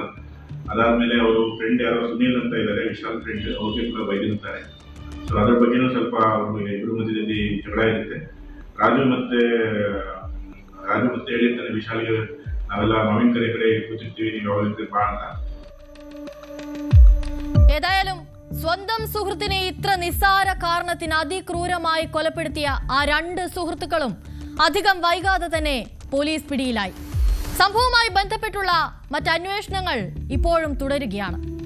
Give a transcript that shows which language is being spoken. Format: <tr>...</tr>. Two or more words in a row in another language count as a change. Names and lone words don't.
<kn>ಅದಾದಮೇಲೆ ಅವರು ಫ್ರೆಂಡ್ ಯಾರೋ ಸುನೀಲ್ ಅಂತ ಇದ್ದಾರೆ, ವಿಶಾಲ್ ಫ್ರೆಂಡ್, ಅವ್ರಿಗೆ ಕೂಡ ಬೈದಿರ್ತಾರೆ. ಸೊ ಅದ್ರ ಬಗ್ಗೆನೂ ಸ್ವಲ್ಪ ಅವರು ಇಬ್ಬರು ಮಧ್ಯದಲ್ಲಿ ಜಗಳ ಇರುತ್ತೆ. ರಾಜು ಮತ್ತೆ ಹೇಳಿರ್ತಾರೆ ವಿಶಾಲ್ಗೆ, ನಾವೆಲ್ಲ ಮಾವಿನಕೆರೆ ಕಡೆ ಕೂತಿರ್ತೀವಿ, ನೀವು ಯಾವಾಗ ಬಾ ಅಂತ.</kn> <ml>ഏതായാലും സ്വന്തം സുഹൃത്തിനെ ഇത്ര നിസ്സാര കാരണത്തിന് അതിക്രൂരമായി കൊലപ്പെടുത്തിയ ആ 2 സുഹൃത്തുക്കളും അധികം വൈകാതെ തന്നെ പോലീസ് പിടിയിലായി. സംഭവവുമായി ബന്ധപ്പെട്ടുള്ള മറ്റന്വേഷണങ്ങൾ ഇപ്പോഴും തുടരുകയാണ്.</ml>